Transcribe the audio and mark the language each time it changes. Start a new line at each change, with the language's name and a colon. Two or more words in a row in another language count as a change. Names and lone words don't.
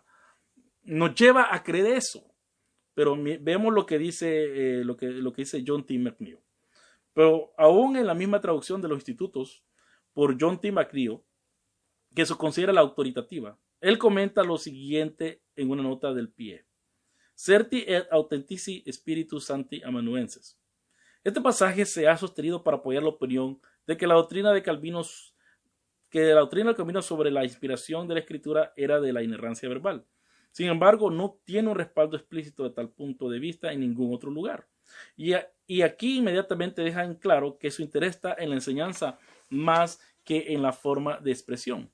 Spanish: Nos lleva a creer eso. Pero vemos lo que dice, lo que dice John T. McNeil. Pero aún en la misma traducción de los institutos por John T. McNeil, que se considera la autoritativa, él comenta lo siguiente en una nota del pie.
Latin: Certi et authentici spiritus sancti amanuenses.
Spanish: Este pasaje se ha sostenido para apoyar la opinión de que la doctrina de Calvino sobre la inspiración de la Escritura era de la inerrancia verbal. Sin embargo, no tiene un respaldo explícito de tal punto de vista en ningún otro lugar. Y aquí inmediatamente deja en claro que su interés está en la enseñanza más que en la forma de expresión.